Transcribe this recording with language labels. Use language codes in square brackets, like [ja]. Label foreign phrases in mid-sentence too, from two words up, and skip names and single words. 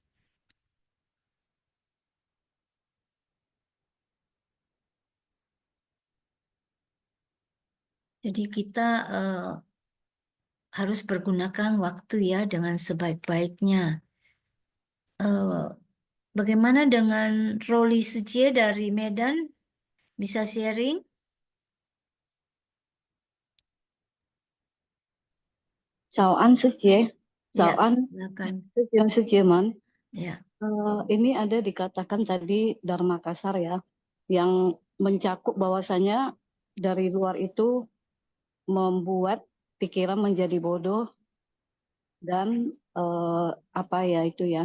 [id] Jadi kita harus pergunakan waktu ya dengan sebaik-baiknya. Bagaimana dengan Roli Secie dari Medan? Bisa sharing? [vi] Chào anh Sucie, chào [id] Ya, anh silakan. Sucieman. Ya. Ini ada dikatakan tadi Dharma Kasar ya, yang mencakup bahwasanya dari luar itu membuat pikiran menjadi bodoh dan apa ya itu ya.